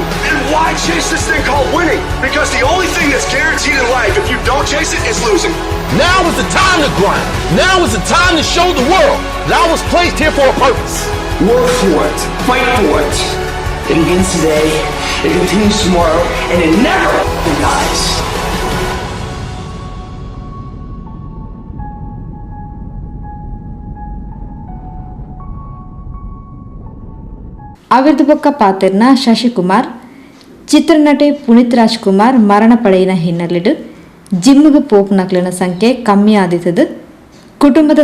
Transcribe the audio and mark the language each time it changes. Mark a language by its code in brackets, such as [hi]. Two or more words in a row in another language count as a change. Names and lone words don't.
[en] And why chase this thing called winning? Because the only thing that's guaranteed in life, if you don't chase it, is losing. Now is the time to grind. Now is the time to show the world that I was placed here for a purpose. Work for it. Fight for it. It begins today, it continues tomorrow, and it never dies. [tcy] ಅವಿರ್ದು ಬೊಕ್ಕ ಪಾತೆರ್ನ ಶಶಿಕುಮಾರ್ ಚಿತ್ರನಟಿ ಪುನೀತ್ ರಾಜ್ಕುಮಾರ್ ಮರಣ ಪಡೆಯಿನ ಹಿನ್ನೆಲೆಡು ಜಿಮ್ಮಿಗೆ ಪೋಪುನಕ್ಲಿನ ಸಂಖ್ಯೆ ಕಮ್ಮಿ ಆದಿತದು ಕುಟುಂಬದ